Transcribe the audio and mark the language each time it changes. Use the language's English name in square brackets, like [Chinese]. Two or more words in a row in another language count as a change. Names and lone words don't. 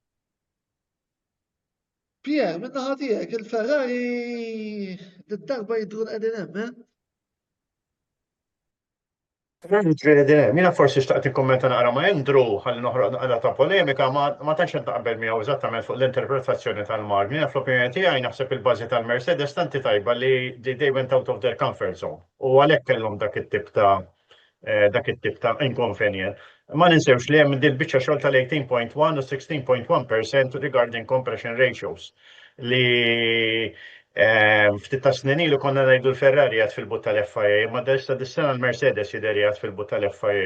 [Maltese] Pierre, min-naħa tiegħek il-Ferrari d-darba jidru qegħdin hemm, Mina forsi xtaqt ikkommenta naqra ma' Andrew ħalli noħroq naqra ta' polemika ma tantx naqbel miegħu eżattament fuq l-interpretazzjoni tal-magni. Fl-opinjoni tiegħi naħseb il-bażi tal-Mercedes tanti tajba li [English] they went out of their comfort zone. [Maltese] U għalhekk kellhom dak it-tip ta' inconvenient. Ma ninsewx li hemm din biċċa xogħol tal-18.1 u 16.1% [English] regarding compression ratios [Maltese] li Ftit ta' snin ilu konna ngħidu l-Ferrari għad fil-but tal-FIA, ma desta dis-sena l-Mercedes jidher għad fil-but tal-FIA.